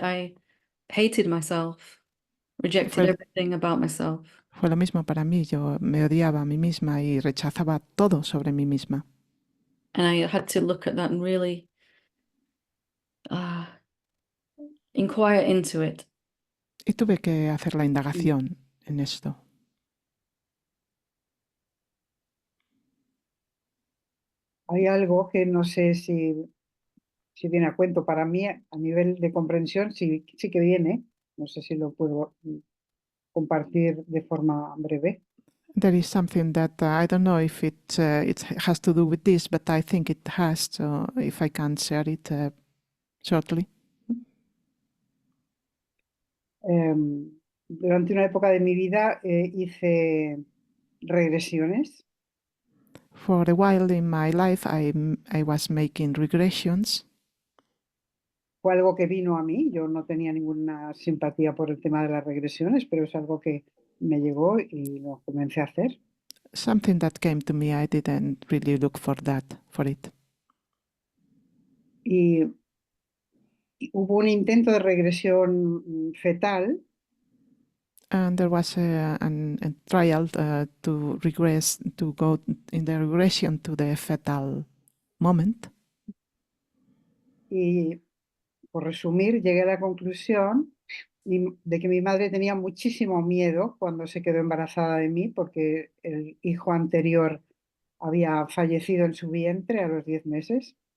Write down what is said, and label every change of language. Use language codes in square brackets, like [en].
[en] I hated myself, rejected everything about myself. [es] Fue lo mismo para mí. Yo me odiaba a mí misma y rechazaba todo sobre mí misma. [en] And I had to look at that and really inquire into it. [es] Y tuve que hacer la indagación en esto. hay algo que no sé si viene a cuento. Para mí, a nivel de comprensión, sí que viene. No sé si lo puedo compartir de forma breve. [en] There is something that I don't know if it has to do with this, but I think it has. So if I can share it shortly. [es] Durante una época de mi vida hice regresiones. [en] For a while in my life, I was making regressions. [es] Fue algo que vino a mí. Yo no tenía ninguna simpatía por el tema de las regresiones, pero es algo que me llegó y lo comencé a hacer. [en] Something that came to me, I didn't really look for it. [es] Y hubo un intento de regresión fetal. [en] And there was a trial to go in the regression to the fetal moment. [es] Y por resumir, llegué a la conclusión de que mi madre tenía muchísimo miedo cuando se quedó embarazada de mí, porque el hijo anterior había fallecido en su vientre a los 10 meses.